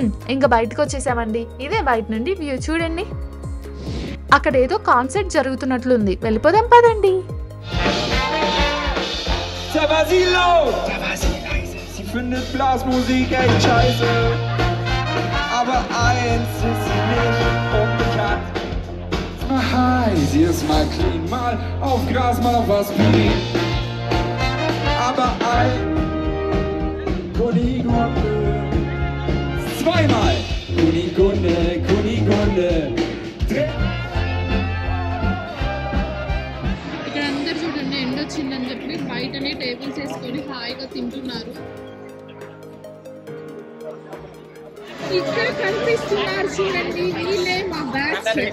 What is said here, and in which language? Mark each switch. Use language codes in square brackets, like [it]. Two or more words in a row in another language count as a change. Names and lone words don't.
[te] ఇంకా బయటకు వచ్చేసామండి. ఇదే బయట నుండి వ్యూ చూడండి. అక్కడ ఏదో కాన్సర్ట్ జరుగుతున్నట్లుంది, వెళ్ళిపోదాం పదండి. [de] Da war sie laut, da war sie leise. Sie findet Blasmusik echt scheiße. Aber eins ist sie nicht unbekannt. Ist mal high, sie ist mal clean, mal auf Gras, mal auf Aspirin. Aber ein Kunigunde, zweimal Kunigunde, Kunigunde. [te] ఇక్కడ అందరు చూడండి, ఎండ వచ్చిందని చెప్పి బయటనే టేబుల్స్ వేసుకొని హాయిగా తింటున్నారు. ఇక్కడ కనిపిస్తున్నారు చూడండి, వీళ్ళే మా బ్యాచ్.